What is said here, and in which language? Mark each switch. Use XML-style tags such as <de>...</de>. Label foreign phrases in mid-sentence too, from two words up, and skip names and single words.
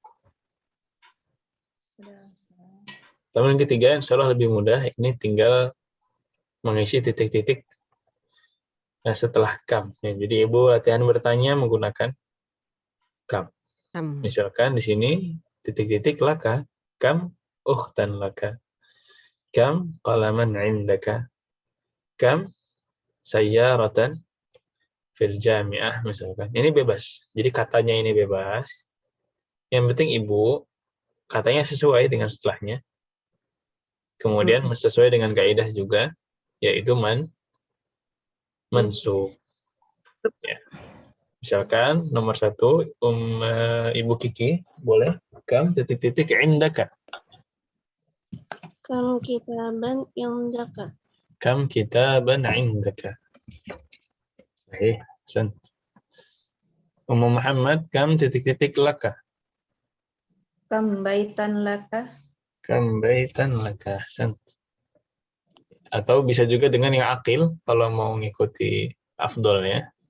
<id>Sudah, Ustaz. Sama yang ketiga,</id> <ar>إن شاء الله</ar> <id>lebih mudah. Ini tinggal mengisi titik-titik setelah kam. Ya, jadi Ibu latihan bertanya menggunakan kam. Misalkan di sini titik-titik laka,</id> <ar>كم أختا لك, كم قلما عندك, كم سيارة في الجامعة</ar> <id>misalkan. Ini bebas. Jadi katanya ini bebas. Yang penting Ibu katanya sesuai dengan setelahnya. Kemudian sesuai dengan kaidah juga, yaitu mansub. Ya. Misalkan nomor 1, Ibu Kiki, boleh kam titik-titik indaka.</id> <ar>كم كتابا عندك. كم كتابا عندك.</ar> <id>Baik, Hasan. Muhammad, kam titik-titik laka.</id> <ar>كم بيتا لك. كم بيتا لك.</ar> <id>Hasan. Atau bisa juga dengan yang akil, kalau mau mengikuti afdolnya.</id>